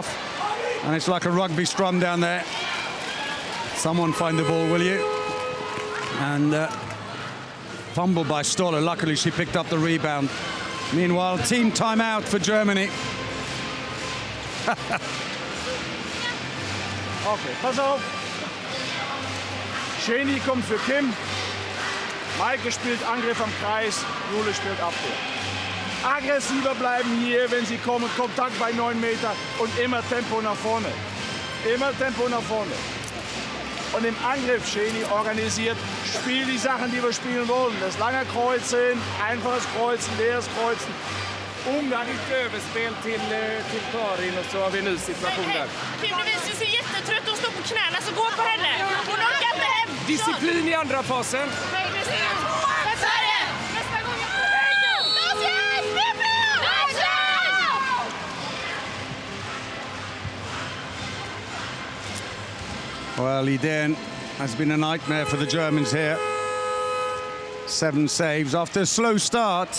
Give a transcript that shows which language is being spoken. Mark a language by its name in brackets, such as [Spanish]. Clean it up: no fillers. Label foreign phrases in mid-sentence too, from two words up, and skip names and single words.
[English] And it's like a rugby scrum down there. Someone find the ball, will you? And fumble by Stoller. Luckily, she picked up the rebound. Meanwhile, team timeout for Germany. [German] Okay, pass auf. Scheni kommt für Kim. Maike spielt Angriff am Kreis. Jule spielt Abwehr. Aggressiver bleiben hier, wenn sie kommen. Kontakt bei 9 Meter und immer Tempo nach vorne. Immer Tempo nach vorne. Und im Angriff, Scheni organisiert, spiel die Sachen, die wir spielen wollen. Das lange Kreuzen, einfaches Kreuzen, leeres Kreuzen. [Swedish] Onödigt överspel till Karin, och så har vi en ny situation där. Kim, du ser jättetrött och står på knäna, så gå på henne. Hon orkar inte hem. Disciplin i andra fasen. Sverige! Nästa gång [English] Well, Iden has been a nightmare for the Germans here. 7 saves after a slow start.